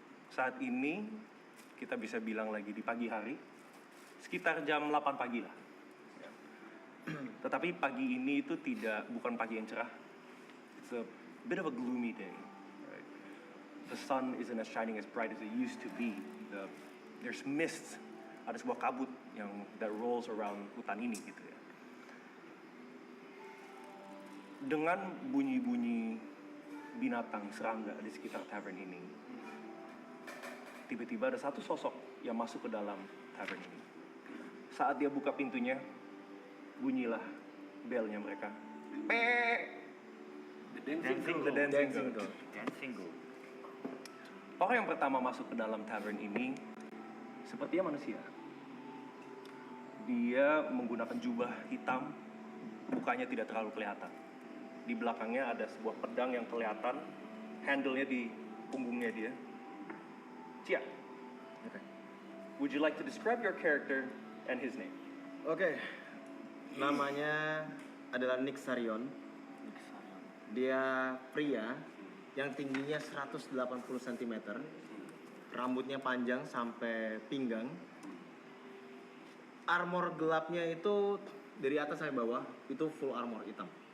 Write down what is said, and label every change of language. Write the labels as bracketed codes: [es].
[id] Saat ini kita bisa bilang lagi di pagi hari, sekitar jam 8 pagi lah. Ya. Tetapi pagi ini itu bukan pagi yang cerah. [en] It's a bit of a gloomy day. Right? The sun isn't as shining as bright as it used to be. There's mist, [id] ada sebuah kabut [en] that rolls around [id] hutan ini gitu ya. Dengan bunyi-bunyi binatang serangga di sekitar tavern ini, tiba-tiba ada satu sosok yang masuk ke dalam tavern ini. Saat dia buka pintunya, bunyilah belnya mereka. [en] The dancing girl. [id] Orang yang pertama masuk ke dalam tavern ini sepertinya manusia. Dia menggunakan jubah hitam, mukanya tidak terlalu kelihatan. Di belakangnya ada sebuah pedang yang kelihatan, handle-nya di punggungnya dia. [en] Cia, would you like to describe your character and his name? [id] Oke. Namanya adalah Nick Sarion. Dia pria yang tingginya 180 cm. Rambutnya panjang sampai pinggang. Armor gelapnya itu dari atas sampai bawah itu full armor hitam.